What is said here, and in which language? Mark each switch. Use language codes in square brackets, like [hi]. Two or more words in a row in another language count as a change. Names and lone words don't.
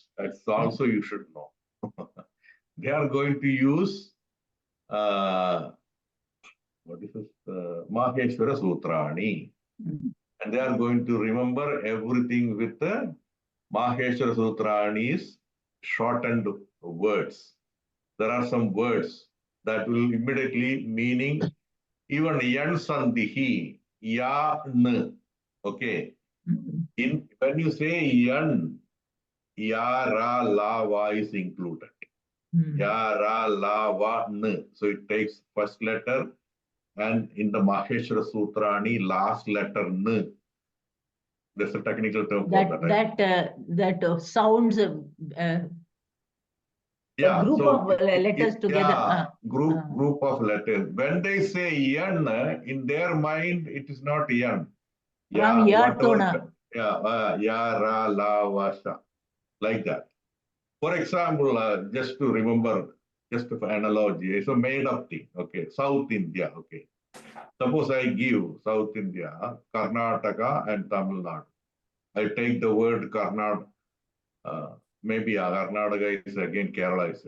[en] That's also you should know. They are going to use, what is this, Maheshwara Sutrani. And they are going to remember everything with the Maheshwara Sutrani's shortened words. There are some words that will immediately meaning even [sa] यण् सन्धिः, य ण्. [en] Okay. When you say yan, [sa] य र ल व [en] is included. [sa] य र ल व ण्. [en] So it takes first letter and in the Maheshwara Sutrani, last letter n. There's a technical term for that. That sounds yeah, a group so of letters together. Yeah, group of letters. When they say yan, in their mind, it is not yan. From whatever, [sa] य, र, ल, व, [en] sha. Like that. For example, just to remember, just for analogy, it's a made up thing. Okay, South India. Okay. Suppose I give South India, Karnataka and Tamil Nadu. I take the word Karnataka. Maybe Karnataka is again Kerala is there.